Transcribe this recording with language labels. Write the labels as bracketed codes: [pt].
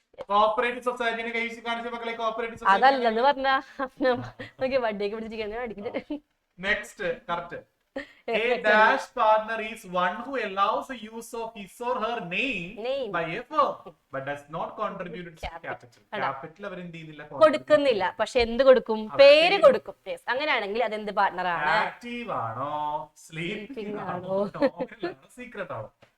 [ml] Cooperative സൊസൈറ്റിനെ കൈവശം കാണിച്ച മക്കളെ. കോപ്പറേറ്റീവ് അതല്ലെന്ന് പറഞ്ഞ വണ്ടിയൊക്കെ പിടിച്ചിരിക്കുന്നത്. Next correct. [en] A dash partner is one who allows the use of his or her name by a firm but does not contribute to capital. [ml] Capital അവർ എന്ത് ചെയ്യുന്നില്ല, കൊടുക്കുന്നില്ല. പക്ഷെ എന്ത് കൊടുക്കും, പേര് കൊടുക്കും. അങ്ങനെയാണെങ്കിൽ അതെന്ത് പാർട്ണർ ആണ്? ആക്റ്റീവ് ആണോ, സ്ലീപ്പിംഗ് ആണോ, സീക്രട്ട് ആണോ?